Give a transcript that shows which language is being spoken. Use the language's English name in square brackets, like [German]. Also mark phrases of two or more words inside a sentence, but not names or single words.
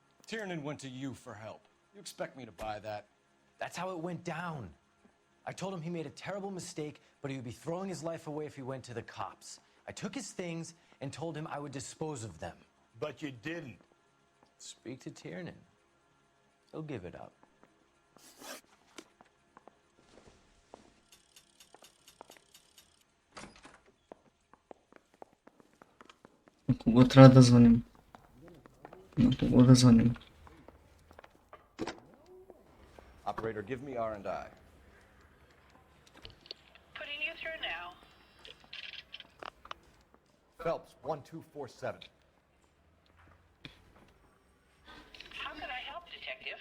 [English] Tiernan went to you for help. You expect me to buy that? That's how it went down. I told him he made a terrible mistake, but he would be throwing his life away if he went to the cops. I took his things and told him I would dispose of them. But you didn't. Speak to Tiernan. He'll give it up. [Bulgarian] На кого трябва да звъним? На кого да звъним? [English] Operator, give me R&I. Putting you through now. Phelps, 1247. How can I help, Detective?